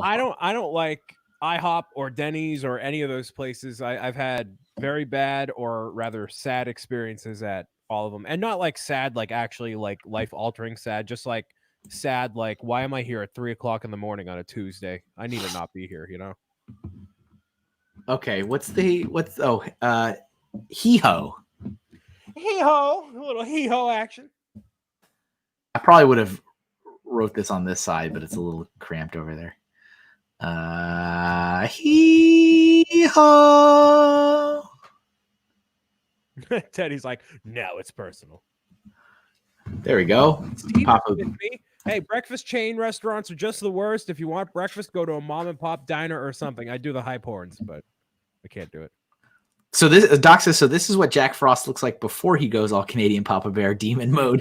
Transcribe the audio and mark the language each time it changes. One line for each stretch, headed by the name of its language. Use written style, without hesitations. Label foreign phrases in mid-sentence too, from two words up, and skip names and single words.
English: I don't like IHOP or Denny's or any of those places. I've had very bad or rather sad experiences at all of them. And not like sad, like actually like life altering sad, just like sad, like why am I here at 3:00 in the morning on a Tuesday? I need to not be here, Okay, hee-ho. Hee-ho, a little hee-ho action. I probably would have wrote this on this side, but it's a little cramped over there. Hee-ho. Teddy's like, no, it's personal. There we go. Hey, breakfast chain restaurants are just the worst. If you want breakfast, go to a mom and pop diner or something. I do the high horns, but I can't do it. So Doc says, so this is what Jack Frost looks like before he goes all Canadian Papa Bear demon mode.